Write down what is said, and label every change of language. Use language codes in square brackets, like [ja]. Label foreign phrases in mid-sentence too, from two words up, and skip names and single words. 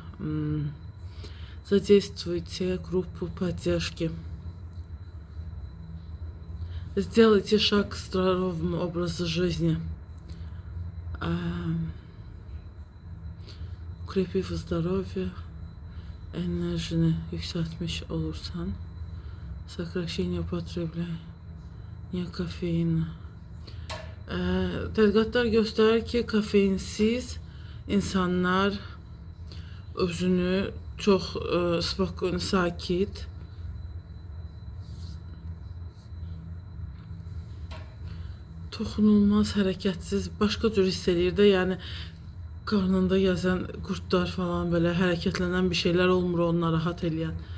[ru] Задействуйте группу поддержки. Сделайте шаг к здоровому образу жизни. Укрепив здоровье, [az] enerjini yükseltmiş olursan, [ru] сокращение употребления kafeina. [az] Tədqiqatlar göstərir ki, kafeinsiz insanlar özünü çox spokojno, sakit, toxunulmaz, hərəkətsiz, başqa cür hiss edir də, yəni qarnında gəzən qurtlar falan, belə hərəkətlənən bir şeylər olmur, onu narahat eləyən.